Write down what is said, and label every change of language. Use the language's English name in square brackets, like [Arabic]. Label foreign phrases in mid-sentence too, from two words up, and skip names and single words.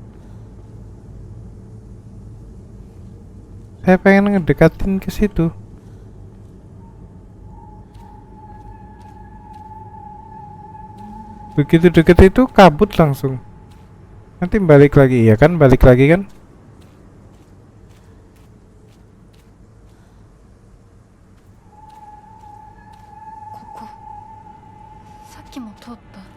[Indonesian] Saya pengen ngedekatin ke situ. Begitu deket itu kabut langsung. Nanti balik lagi, ya kan? Balik lagi kan? [Japanese] ここさっきも通った。